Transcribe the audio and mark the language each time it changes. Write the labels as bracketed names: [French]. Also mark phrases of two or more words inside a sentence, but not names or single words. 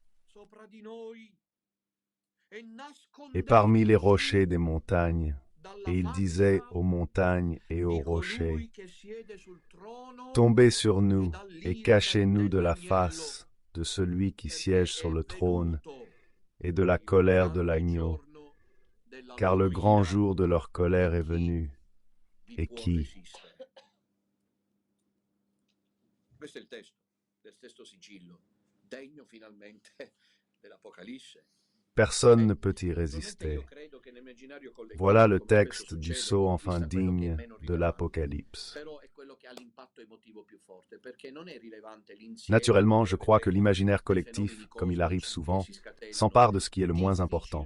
[French] Et parmi les rochers des montagnes, et il disait aux montagnes et aux rochers, tombez sur nous et cachez-nous de la face de celui qui siège sur le trône et de la colère de l'agneau, car le grand jour de leur colère est venu. Et qui? [Italian] Questo è il testo del sesto sigillo, degno finalmente dell'Apocalisse. [French] Personne ne peut y résister. Voilà le texte du sceau enfin digne de l'Apocalypse. Naturellement, je crois que l'imaginaire collectif, comme il arrive souvent, s'empare de ce qui est le moins important.